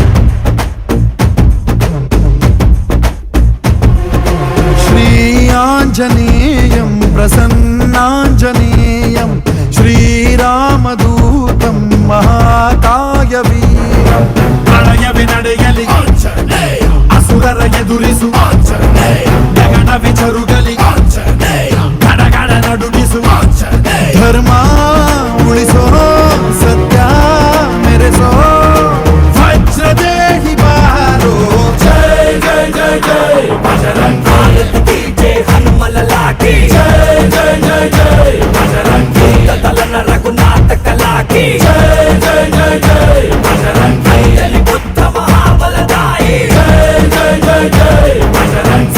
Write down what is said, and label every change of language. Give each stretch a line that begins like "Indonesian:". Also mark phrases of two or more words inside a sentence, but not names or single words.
Sanskrit: श्री आंजनेयं प्रसन्नांजनेयं श्रीरामदूतं महाकायवीरं
Kannada: प्रणयवि ನಡೆಯಲಿ ಆಂಜನೇಯ ಅಸುರರ ಎದುರಿಸು ಆಂಜನೇಯ ಗಗನ ವಿಚರುಗಲಿ ಆಂಜನೇಯ ಗಡಗಡ ನಡುಗಿಸು ಆಂಜನೇಯ ಧರ್ಮ ಉಳಿಸೋ ಸತ್ಯ ಮೆರೆಸೋ ವಜ್ರದೇಹಿ ಬಾರೋ
Hindi: जय जय जय जय बजरंगी की जय हनुमल लागी जय जय जय जय बजरंगी दलन रघुनाथ कला की जय जय जय जय बजरंगी जय बुद्ध महाबलदाई जय जय जय जय बजरंगी